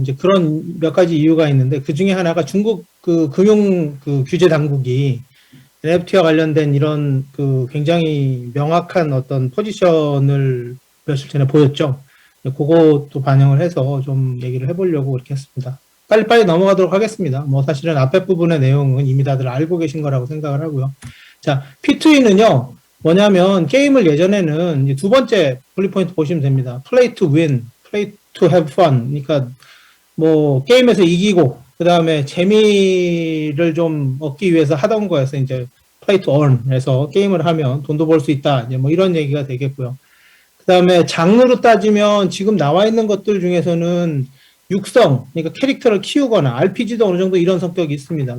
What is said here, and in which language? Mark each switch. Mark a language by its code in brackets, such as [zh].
[ko] 이제 그런 몇 가지 이유가 있는데 그 중에 하나가 중국 금융 규제 당국이 NFT와 관련된 이런 굉장히 명확한 어떤 포지션을 며칠 전에 보였죠. 그것도 반영을 해서 좀 얘기를 해보려고 그렇게 했습니다. 빨리빨리 넘어가도록 하겠습니다. 뭐 사실은 앞에 부분의 내용은 이미 다들 알고 계신 거라고 생각을 하고요. 자, P2E는요, 뭐냐면 게임을 예전에는 이제 두 번째 분리 포인트 보시면 됩니다. [en] Play to win, play to have fun. [ko] 그러니까 뭐 게임에서 이기고 그 다음에 재미를 좀 얻기 위해서 하던 거에서 이제 [en] play to earn [ko] 해서 게임을 하면 돈도 벌 수 있다. 이제 뭐 이런 얘기가 되겠고요. 그 다음에 장르로 따지면 지금 나와 있는 것들 중에서는 육성, 그러니까 캐릭터를 키우거나 RPG도 어느 정도 이런 성격이 있습니다.